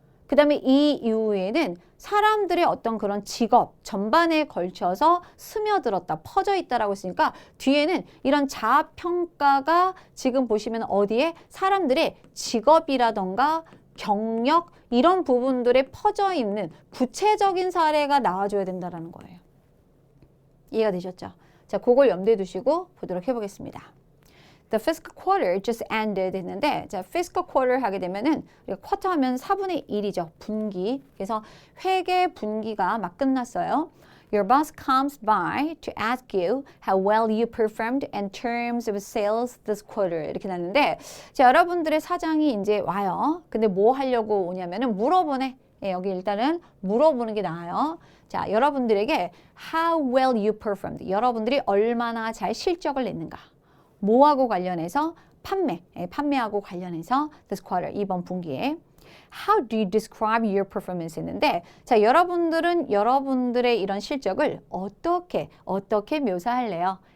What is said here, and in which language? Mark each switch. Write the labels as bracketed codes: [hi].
[ko] 그 다음에 이 이후에는 사람들의 어떤 그런 직업 전반에 걸쳐서 스며들었다, 퍼져 있다라고 했으니까 뒤에는 이런 자아평가가 지금 보시면 어디에 사람들의 직업이라던가 경력 이런 부분들에 퍼져 있는 구체적인 사례가 나와줘야 된다는 거예요. 이해가 되셨죠? 자, 그걸 염두에 두시고 보도록 해보겠습니다. [en] The fiscal quarter just ended [ko] 했는데, 자, fiscal quarter 하게 되면은, 우리가 쿼터 하면 4분의 1이죠. 분기. 그래서 회계 분기가 막 끝났어요. [en] Your boss comes by to ask you how well you performed in terms of sales this quarter. [ko] 이렇게 났는데, 자, 여러분들의 사장이 이제 와요. 근데 뭐 하려고 오냐면은 물어보네. 예, 여기 일단은 물어보는 게 나아요. 자, 여러분들에게 [en] how well you performed. [ko] 여러분들이 얼마나 잘 실적을 냈는가. 뭐하고 관련해서? 판매하고 관련해서 this quarter, 이번 분기에. [en] How do you describe your performance [ko] 했는데, 자, 여러분들은 여러분들의 이런 실적을 어떻게 묘사할래요?